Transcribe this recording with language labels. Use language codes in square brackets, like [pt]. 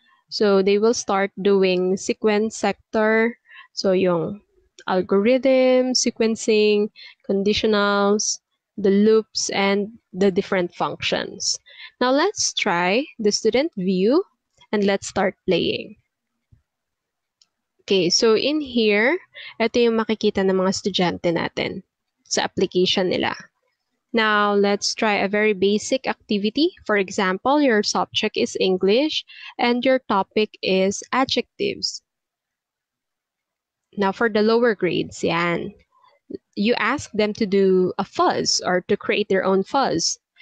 [en] So they will start doing sequence sector, so yung algorithm, sequencing, conditionals, the loops, and the different functions. Now let's try the student view and let's start playing. Okay, so in here, [tl] ito yung makikita ng mga estudyante natin sa application nila. [en] Now, let's try a very basic activity. For example, your subject is English and your topic is adjectives. Now, for the lower grades, yan, you ask them to do a fuzz or to create their own fuzz.